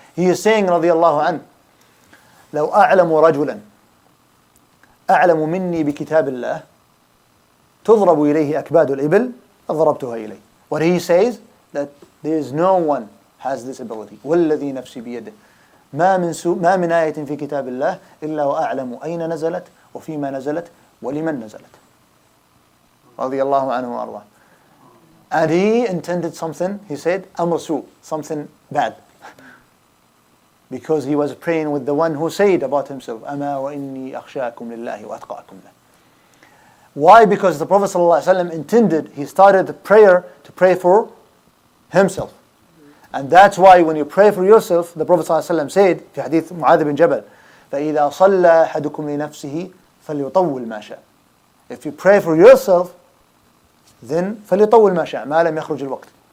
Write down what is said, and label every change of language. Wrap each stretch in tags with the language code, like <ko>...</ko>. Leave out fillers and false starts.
<en>He is saying, radiallahu anhu,</en> <ar>لو أعلم رجلا أعلم مني بكتاب الله تضرب إليه أكباد الإبل ضربتها إليه.</ar> <en>What he says, that there is no one has this ability.</en> <ar>والذي نفسي بيده ما من آية في كتاب الله إلا وأعلم أين نزلت وفيما نزلت ولمن نزلت. رضي الله عنه وأرضاه.</ar> <en>And he intended something, he said,</en> <ar>أمر سوء,</ar> <en>something bad. Because he was praying with the one who said about himself,</en> <ar>أما وإني أخشاكم لله وأتقاكم له.</ar> <en>Why? Because the Prophet ﷺ intended, he started the prayer to pray for himself. And that's why when you pray for yourself, the Prophet ﷺ said,</en> <ar>في حديث معاذ بن جبل, فإذا صلى أحدكم لنفسه فليطول ما شاء.</ar> <en>If you pray for yourself, then</en> <ar>فليطول ما شاء ما لم يخرج الوقت.</ar>